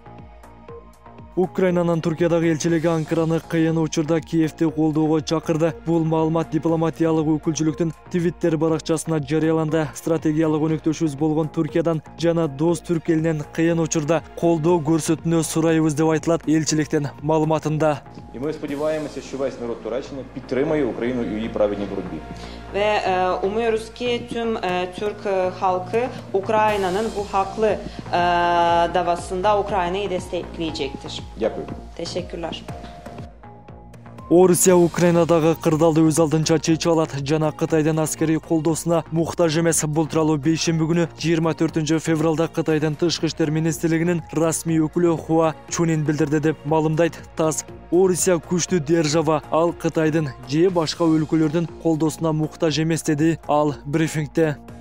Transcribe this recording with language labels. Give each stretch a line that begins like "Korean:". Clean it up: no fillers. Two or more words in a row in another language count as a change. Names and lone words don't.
Kyrgyz: Украинанын Туркиядагы элчилиги Анкараны кыйын учурда Киевди колдоого чакырды. Бул маалымат дипломатиялык өкүлчүлүктүн Twitter баракчасына жарыяланды. Стратегиялык өнөктөшүбүз болгон Туркиядан жана дос түрк элинен кыйын учурда колдоо көрсөтүүнү сурайбыз деп айтылат элчиликтин маалыматында.
Ukrainian: І ми сподіваємося, що весь народ Туреччини підтримає Україну і її праведній боротьбі.
Turkish: Ve umuyoruz ki tüm Türk halkı Ukrayna'nın bu haklı davasında Ukrayna'yı destekleyecektir.
Ukrainian: Дякую.
Turkish: Teşekkürler.
Kyrgyz: Орусия Украинадагы кырдаалды өз алдынча чече алат жана Кытайдын аскерий колдоосуна муктаж эмес. Бул тууралуу бейшемби күнү 24 февралда Кытайдын тышкы иштер министрлигинин расмий өкүлү Хуа Чунин билдирди деп маалымдайт ТАСС. Орусия күчтүү держава, ал Кытайдын же башка өлкөлөрдүн колдоосуна муктаж эмес деди ал брифингде.